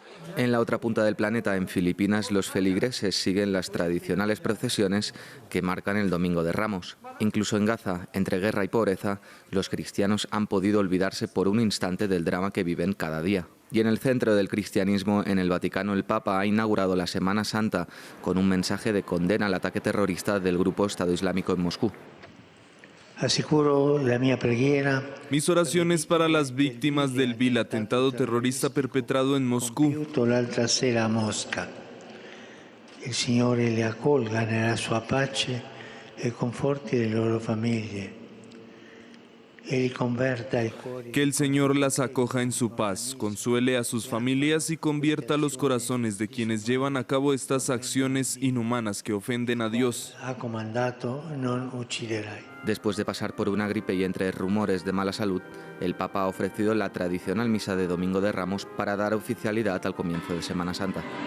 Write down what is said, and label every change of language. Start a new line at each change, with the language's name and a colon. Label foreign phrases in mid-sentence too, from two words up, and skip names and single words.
Spanish: En la otra punta del planeta, en Filipinas, los feligreses siguen las tradicionales procesiones que marcan el Domingo de Ramos. Incluso en Gaza, entre guerra y pobreza, los cristianos han podido olvidarse por un instante del drama que viven cada día. Y en el centro del cristianismo, en el Vaticano, el Papa ha inaugurado la Semana Santa con un mensaje de condena al ataque terrorista del grupo Estado Islámico en Moscú.
Italian: Asicuro la mia preghiera.
Spanish: Mis oraciones para las víctimas del vil atentado terrorista perpetrado en Moscú.
Italian: L'altra sera a Mosca. Il Signore le accolga nella sua pace e conforti le loro famiglie.
Spanish: Que el Señor las acoja en su paz, consuele a sus familias y convierta los corazones de quienes llevan a cabo estas acciones inhumanas que ofenden a Dios. Después de pasar por una gripe y entre rumores de mala salud, el Papa ha ofrecido la tradicional misa de Domingo de Ramos para dar oficialidad al comienzo de Semana Santa.